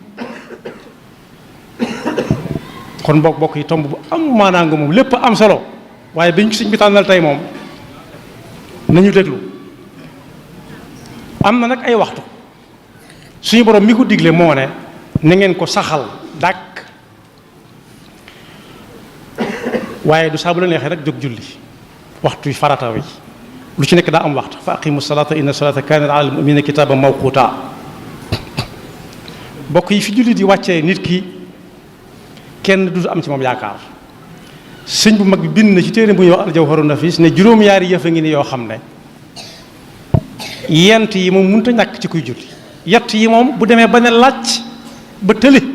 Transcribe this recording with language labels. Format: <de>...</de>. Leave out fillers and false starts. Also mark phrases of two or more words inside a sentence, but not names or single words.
<wo>kon bokk yi tomb bu am maanaa nga moom lépp am solo waaye biñ ko sëñ bi tànnal tey moom nañu déglu am na nag ay waxtu suñu borom mi ko digle moo ne na ngeen ko saxal dàkk waaye du saa bu la neexee rek jóg julli waxtu yi farata wi lu ci nekk daa am waxtu</wo> <ar>فأقيموا الصلاة إن الصلاة كانت على المؤمنين كتابا موقوتا</ar> <wo>bokk yi fi julli di wàccee nit ki kenn du am ci moom yaakaar sëñ bu mag bi bind na ci téere bu ñuy wax al-jawharun nafis ne juróom-yaari yëf a ngi ni yoo xam ne yent yi moom mënut a ñàkk ci kuy julli yett yi moom bu demee ba ne làcc ba tële</wo>